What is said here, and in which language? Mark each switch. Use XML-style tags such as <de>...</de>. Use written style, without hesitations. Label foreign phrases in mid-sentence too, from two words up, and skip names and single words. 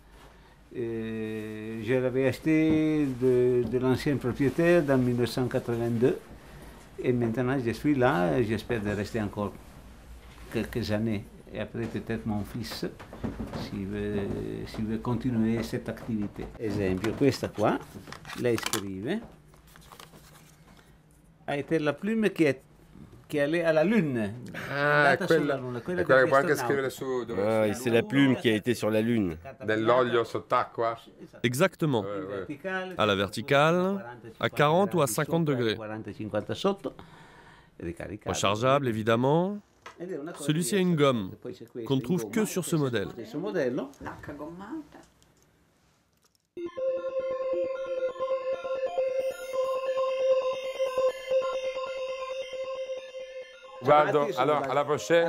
<fr>Je l'avais acheté de l'ancien propriétaire en 1982. Et maintenant, je suis là, j'espère de rester encore quelques années. Et après, peut-être mon fils, s'il veut continuer cette activité.</fr> <it>Esempio, questa qua, lei scrive,</it> <fr>a été la plume che allait à la Lune.</fr> <it>Ah, quella che può anche scrivere su...</it> <fr>Ah, c'est la plume qui a été sur la Lune.</fr> <it>Dell'olio sott'acqua.</it> <fr>Exactement. À la verticale, à 40 ou à 50 degrés. Rechargeable, évidemment. Celui-ci a une gomme qu'on ne trouve que sur ce modèle. Guardo, alors à la prochaine.</fr>